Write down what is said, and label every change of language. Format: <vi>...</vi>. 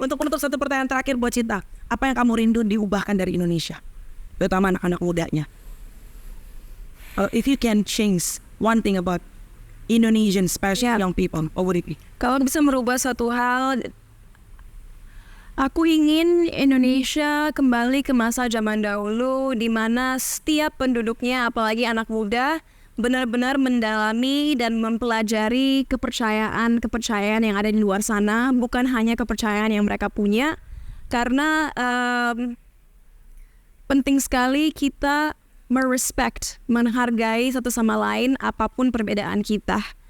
<id>Untuk menutup satu pertanyaan terakhir buat Cinta. Apa yang kamu rindu diubahkan dari Indonesia? Terutama anak-anak mudanya.</id> <en>If you can change one thing about Indonesian, especially young people, what would it be?</en> <id>Kalau bisa merubah suatu hal, aku ingin Indonesia kembali ke masa zaman dahulu di mana setiap penduduknya, apalagi anak muda, benar-benar mendalami dan mempelajari kepercayaan yang ada di luar sana, bukan hanya kepercayaan yang mereka punya, karena penting sekali kita merespect, menghargai satu sama lain apapun perbedaan kita.</id>